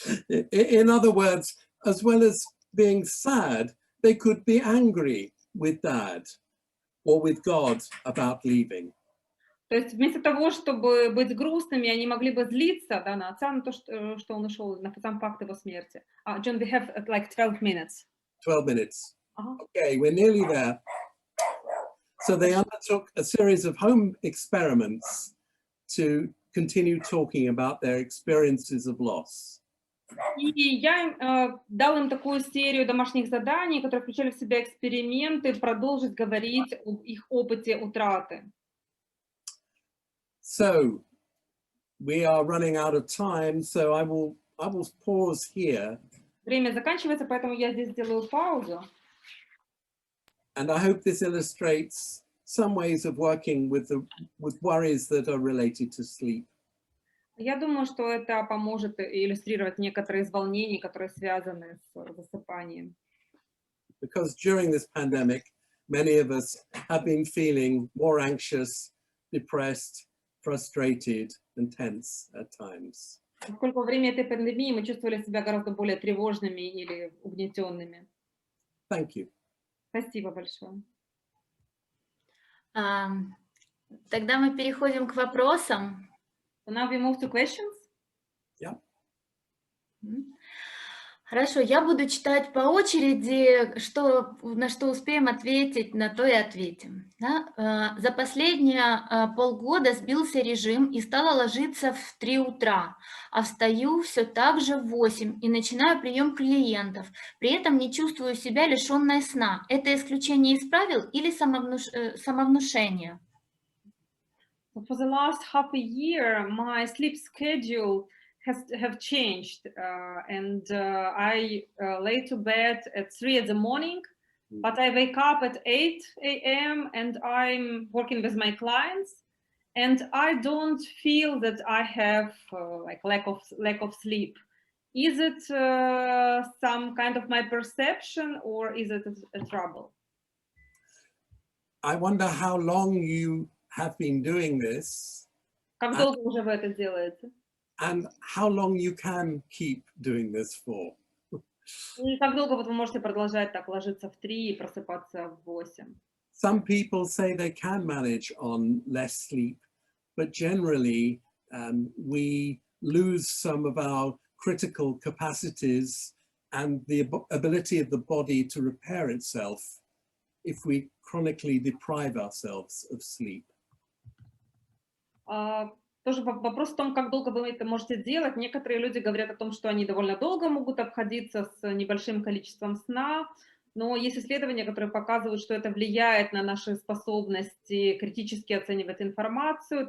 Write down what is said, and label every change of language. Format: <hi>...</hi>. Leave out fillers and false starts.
<en>In other words, as well as being sad, they could be angry with dad or with God about leaving.</en> <ru>То есть вместо того, чтобы быть грустными, они могли бы злиться, да, на отца, на то, что он ушел, на сам факт его смерти.</ru> <en>John, we have like 12 minutes. 12 minutes.</en> <ru>Ага.</ru> <en>Okay, we're nearly there. So they undertook a series of home experiments to continue talking about their experiences of loss.</en> <ru>И я дал им такую серию домашних заданий, которые включали в себя эксперименты, продолжить говорить об их опыте утраты.</ru> <en>So we are running out of time, so I will pause here.</en> <ru>Время заканчивается, поэтому я здесь сделаю паузу.</ru> <en>And I hope this illustrates some ways of working with worries that are related to sleep.</en> <ru>Я думаю, что это поможет иллюстрировать некоторые из волнений, которые связаны с засыпанием.</ru> <en>Because during this pandemic, many of us have been feeling more anxious, depressed, frustrated, and tense at times.</en> <ru>Поскольку во время этой пандемии мы чувствовали себя гораздо более тревожными или угнетенными.</ru> <en>Thank you.</en> <ru>Спасибо большое. Тогда мы переходим к вопросам.</ru> <en>So now we move to questions. Yeah.</en> <ru>Хорошо, я буду читать по очереди, на что успеем ответить, на то и ответим. Да? За последние полгода сбился режим и стала ложиться в 3 утра, а встаю все так же в 8 и начинаю прием клиентов. При этом не чувствую себя лишенной сна. Это исключение из правил или самовнушение?</ru> <en>So for the last half a year, my sleep schedule have changed, and I lay to bed at 3 in the morning, but I wake up at 8 a.m. and I'm working with my clients, and I don't feel that I have like lack of sleep. Is it some kind of my perception, or is it a trouble? I wonder how long you have been doing this</en> <ru>Как долго уже вы это делаете?</ru> <en>and how long you can keep doing this for.</en> <ru>И как долго вот вы можете продолжать так ложиться в 3 и просыпаться в 8?</ru> <en>Some people say they can manage on less sleep, but generally we lose some of our critical capacities and the ability of the body to repair itself if we chronically deprive ourselves of sleep.</en> <ru>Тоже вопрос в том, как долго вы это можете делать. Некоторые люди говорят о том, что они довольно долго могут обходиться с небольшим количеством сна, но есть исследования, которые показывают, что это влияет на наши способности критически оценивать информацию.</ru>